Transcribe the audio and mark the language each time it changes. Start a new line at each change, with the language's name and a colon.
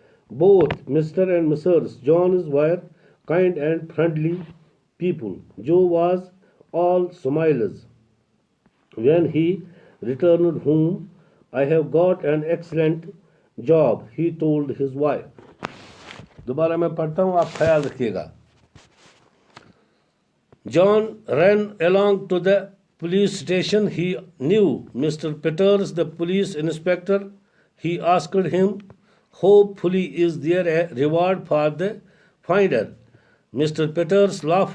English: Both Mr. and Mrs. Jones were kind and friendly people. Joe was all smiles when he returned home. I have got an excellent job, he told his wife.
Hindi: दोबारा मैं पढ़ता हूँ, आप ख्याल रखिएगा.
English: John ran along to the police station. He knew Mr. Peters, the police inspector. He asked him, hopefully is there a reward for the finder? Mr. Peters laughed.